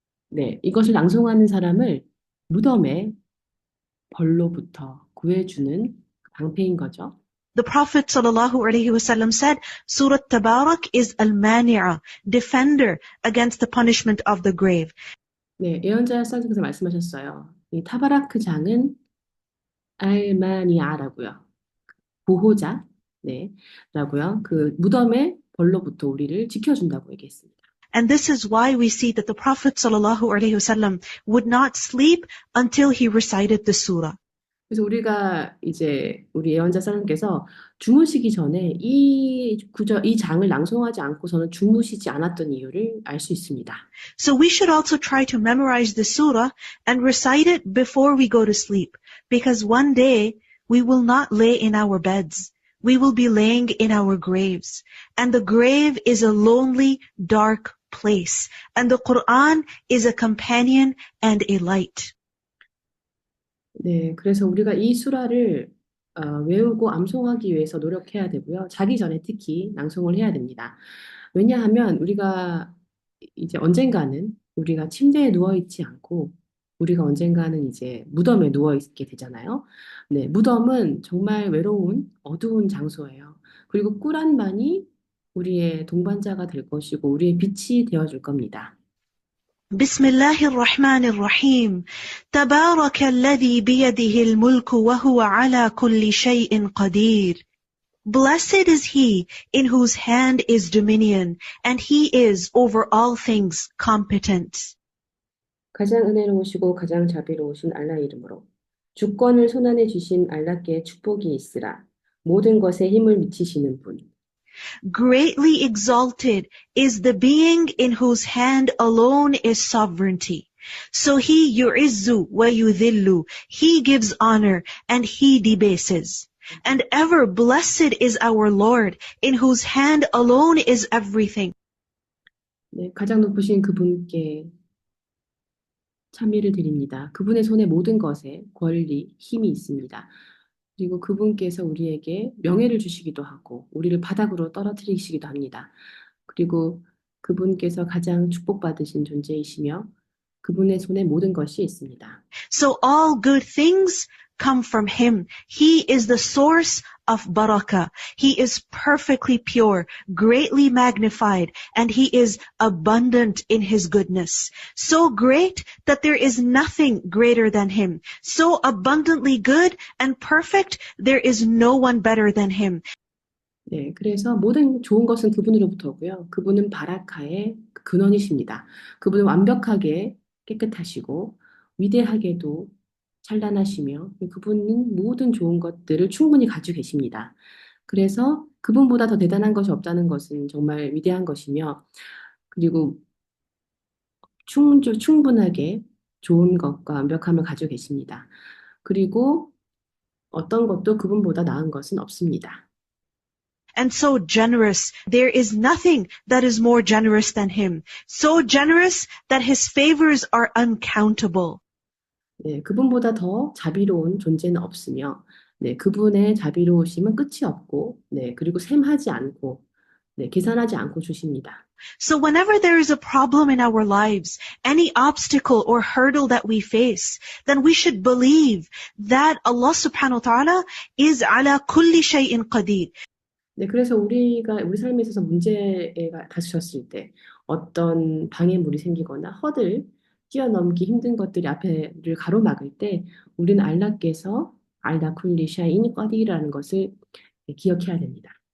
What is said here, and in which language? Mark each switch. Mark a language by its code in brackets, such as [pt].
[ko] 네, 이것을 낭송하는 사람을 무덤의 벌로부터 구해주는 방패인 거죠. [en] The Prophet ﷺ said, Surah Tabarak is al-mani'a, defender against the punishment of the grave. [ko] 네, 예언자 사진에서 말씀하셨어요. 이 타바라크 장은 알마니아라고요. 보호자, 네, 라고요. 그 무덤의 벌로부터 우리를 지켜준다고 얘기했습니다. [en] And this is why we see that the Prophet ﷺ would not sleep until he recited the surah. [ko] 그래서 우리가 이제 우리 예언자 사람께서 주무시기 전에 이 장을 낭송하지 않고서는 주무시지 않았던 이유를 알 수 있습니다. [en] So we should also try to memorize the surah and recite it before we go to sleep, because one day we will not lay in our beds. We will be laying in our graves. And the grave is a lonely, dark place. And the Quran is a companion and a light. [ko] 네, 그래서 우리가 이 수라를 외우고 암송하기 위해서 노력해야 되고요. 자기 전에 특히 낭송을 해야 됩니다. 왜냐하면 우리가 이제 언젠가는 우리가 침대에 누워있지 않고 우리가 언젠가는 이제 무덤에 누워있게 되잖아요. 네, 무덤은 정말 외로운 어두운 장소예요. 그리고 꾸란만이 우리의 동반자가 될 것이고 우리의 빛이 되어줄 겁니다. [ar] بسم الله الرحمن الرحيم. تبارك الذي بيده الملك وهو على كل شيء قدير. [en] Blessed is he in whose hand is dominion, and he is over all things competent. [ko] 가장 은혜로우시고 가장 자비로우신 알라 이름으로 주권을 손안에 쥐신 알라께 축복이 있으라. 모든 것에 힘을 미치시는 분. [en] Greatly exalted is the being in whose hand alone is sovereignty. So he [ar] yu'izzu wa yudhillu. [en] He gives honor and he debases. And ever blessed is our Lord, in whose hand alone is everything. [ko] 네, 가장 높으신 그분께 참여를 드립니다. 그분의 손에 모든 것에 권리, 힘이 있습니다. 그리고 그분께서 우리에게 명예를 주시기도 하고 우리를 바닥으로 떨어뜨리시기도 합니다. 그리고 그분께서 가장 축복받으신 존재이시며 그분의 손에 모든 것이 있습니다. [en] So all good things come from him. He is the source of barakah. He is perfectly pure, greatly magnified, and he is abundant in his goodness. So great that there is nothing greater than him. So abundantly good and perfect, there is no one better than him. [ko] 네, 그래서 모든 좋은 것은 그분으로부터 오고요. 그분은 바라카의 근원이십니다. 그분은 완벽하게 깨끗하시고 위대하게도 찬란하시며 그분은 모든 좋은 것들을 충분히 가지고 계십니다. 그래서 그분보다 더 대단한 것이 없다는 것은 정말 위대한 것이며 그리고 충분하게 좋은 것과 완벽함을 가지고 계십니다. 그리고 어떤 것도 그분보다 나은 것은 없습니다. [en] And so generous. There is nothing that is more generous than him. So generous that his favors are uncountable. [ko] 네, 그분보다 더 자비로운 존재는 없으며, 네, 그분의 자비로우심은 끝이 없고, 네, 그리고 셈하지 않고, 네, 계산하지 않고 주십니다. [en] So whenever there is a problem in our lives, any obstacle or hurdle that we face, then we should believe that Allah subhanahu wa ta'ala is [ar] ala kulli shay'in qadir. [ko] 네, 그래서 우리 삶에 있어서 문제가 닥쳤을 때 어떤 방해물이 생기거나 뛰어넘기 힘든 것들이 앞에를 가로막을 때 우리는 알라께서 [ar] 알라 쿨리 샤인 꺼디라는 [ko] 것을 기억해야 됩니다.